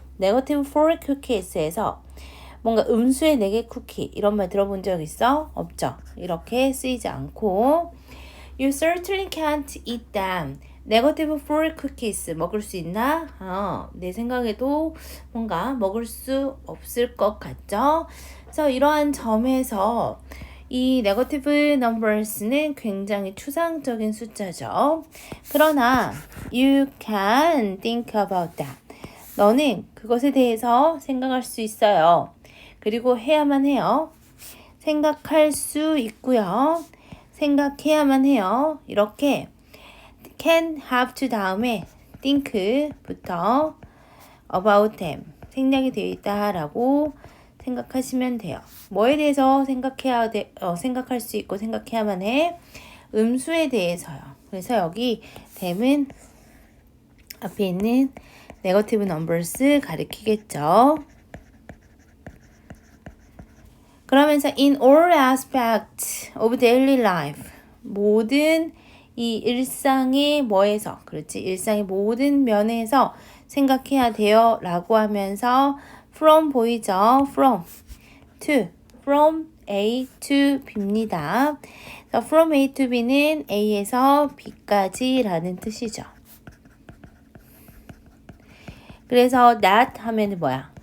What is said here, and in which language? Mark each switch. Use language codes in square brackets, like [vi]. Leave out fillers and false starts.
[en] negative 4 cookies [ko] 에서 뭔가 음수의 4개 쿠키 이런 말 들어본 적 있어? 없죠. 이렇게 쓰이지 않고 [en] you certainly can't eat them. negative 4 cookies [ko] 먹을 수 있나? 내 생각에도 뭔가 먹을 수 없을 것 같죠? 그래서 이러한 점에서 이 negative numbers는 굉장히 추상적인 숫자죠. 그러나 [en] you can think about that. [ko] 너는 그것에 대해서 생각할 수 있어요. 그리고 해야만 해요. 생각할 수 있고요. 생각해야만 해요. 이렇게 can, have to 다음에 think부터 about them 생략이 되어 있다라고 생각하시면 돼요. 뭐에 대해서 생각할 수 있고 생각해야만 해? 음수에 대해서요. 그래서 여기 them은 앞에 있는 negative numbers 가리키겠죠. 그러면서 [en] in all aspects of daily life [ko] 모든 이 일상의 뭐에서 그렇지 일상의 모든 면에서 생각해야 돼요 라고 하면서 from 보이죠? from to from A to B입니다. from A to B는 A에서 B까지 라는 뜻이죠. 그래서 that 하면은 뭐야?